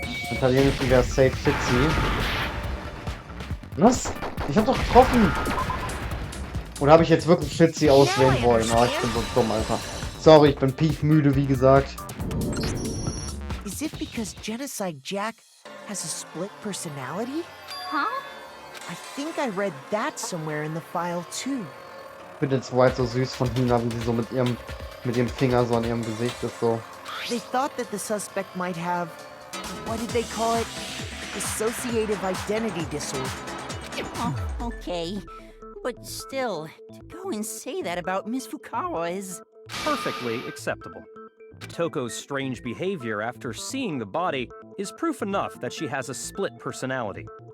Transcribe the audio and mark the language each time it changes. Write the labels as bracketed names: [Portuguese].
[German] Italienisch wäre Safe Fitzy. Was? Ich hab doch getroffen! Oder habe ich jetzt wirklich Fitzy auswählen wollen? Oh, ich bin so dumm, Alter. Sorry, ich bin peak müde, wie gesagt. [English] Is it because Genocide Jack has a split personality? Huh? I think I read that somewhere in the file too. [German] Ich finde jetzt White so süß von Hina, wie sie so mit ihrem Finger so an ihrem Gesicht ist, so. [English] They thought that the suspect might have, what did they call it? Dissociative identity disorder. Oh, okay. But still, to go and say that about Miss Fukawa is... Perfectly acceptable. Toko's strange behavior after seeing the body is proof enough that she has a split personality.